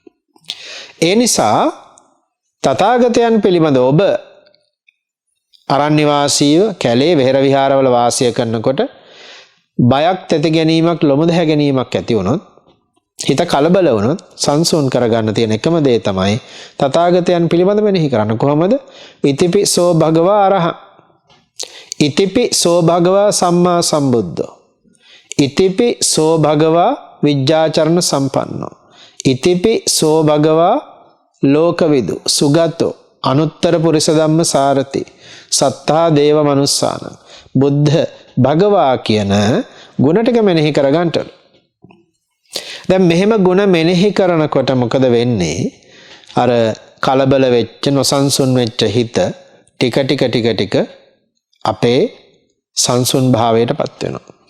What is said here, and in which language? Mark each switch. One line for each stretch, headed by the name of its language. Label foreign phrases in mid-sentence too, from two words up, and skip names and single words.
Sinhala: ඒ නිසා තථාගතයන් පිළිබඳ ඔබ අරණ්‍ය වාසීව කැලේ වෙහෙර විහාරවල වාසය කරනකොට බයක් තැති ගැනීමක් ලොමුද හැ ගැනීමක් ඇති වුණොත් හිත කලබල වුණොත් සංසුන් කරගන්න තියෙන එකම දේ තමයි තථාගතයන් පිළිබඳ මෙනෙහි කරන්න. කොහොමද?
Pali: ඉතිපි සෝ භගවා අරහං ඉතිපි සෝ භගවා සම්මා සම්බුද්ධෝ ඉතිපි සෝ භගවා විජ්ජාචරණ සම්පන්නෝ ඉතිපි සෝ භගවා ලෝකවිදු සුගතෝ අනුත්තර පුරිස ධම්ම සාරති සත්තා දේව මනුස්සාන බුද්ධ භගවා
Sinhala: කියන ගුණ ටික මෙනෙහි කරගන්නට. දැන් මෙහෙම ගුණ මෙනෙහි කරනකොට මොකද වෙන්නේ? අර කලබල වෙච්ච නොසන්සුන් වෙච්ච හිත ටික ටික අපේ සංසුන් භාවයටපත් වෙනවා.